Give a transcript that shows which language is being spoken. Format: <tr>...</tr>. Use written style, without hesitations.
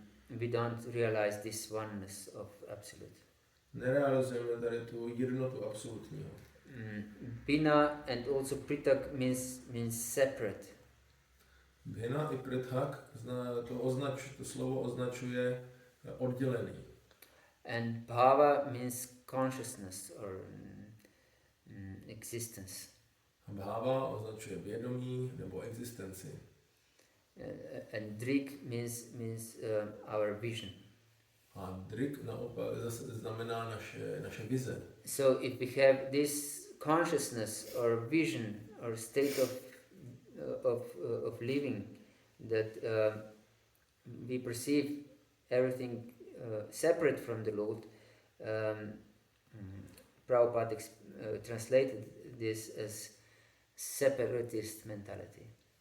<en>We don't realize this oneness of absolute.</en> <cs>Nerealizujeme tady tu jednotu absolutního.</cs> <en>Bina and also Pritak means separate.</en> <cs>Bhina i Prithak, to slovo označuje oddělený.</cs> <en>And Bhava means consciousness or existence.</en> <cs>A Bhava označuje vědomí nebo existenci.</cs> <en>And Drik means our vision.</en> <cs>A Drik naopak zase znamená naše vize.</cs> <en>So if we have this consciousness or vision or state of living that we perceive everything separate from the Lord, Prabhupada translated this as separatist mentality.</en>